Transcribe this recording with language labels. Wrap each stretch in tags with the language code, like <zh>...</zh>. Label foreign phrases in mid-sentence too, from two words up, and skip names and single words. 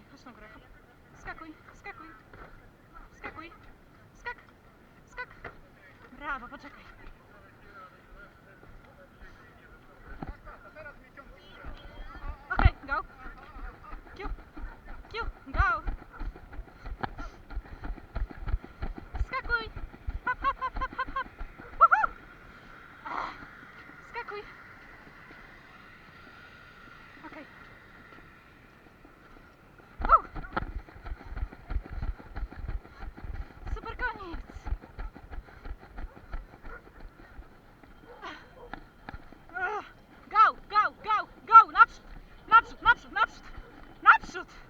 <pl>na górę. Hop. Skakuj, skakuj. Skakuj. Skak. Skak. Brawo, poczekaj. Okej, go. Kiu. Kiu, go. Skakuj. Hop, hop, hop, hop, hop, hop. Woohoo. Skakuj. Okej. Super, koniec.</pl> <en>Go, go, go, go,</en> <pl>naprzód, naprzód, naprzód, naprzód, naprzód.</pl>